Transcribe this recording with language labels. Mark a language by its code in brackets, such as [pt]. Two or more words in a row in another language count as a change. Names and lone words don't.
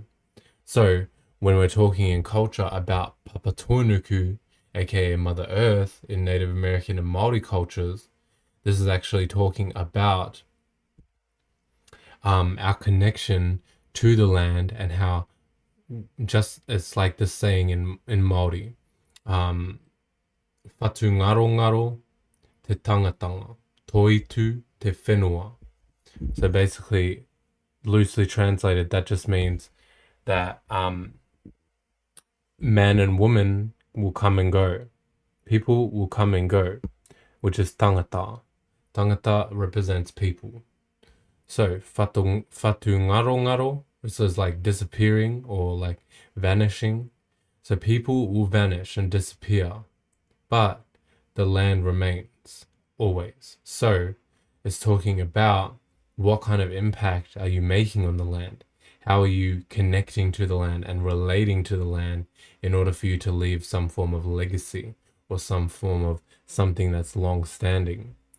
[en] So when we're talking in culture about Papatuanuku, aka Mother Earth, in Native American and Maori cultures, this is actually talking about our connection to the land, and how just it's like this saying in Maori, [mi] Whatu ngaro ngaro te tangatanga, toitu te whenua. [en] So basically, loosely translated, that just means that man and woman will come and go. People will come and go, which is tangata. Tangata represents people. So [mi] whatu ngaro ngaro, [en] which is like disappearing or like vanishing. So people will vanish and disappear, but the land remains always. So it's talking about what kind of impact are you making on the land? How are you connecting to the land and relating to the land in order for you to leave some form of legacy or some form of something that's long standing?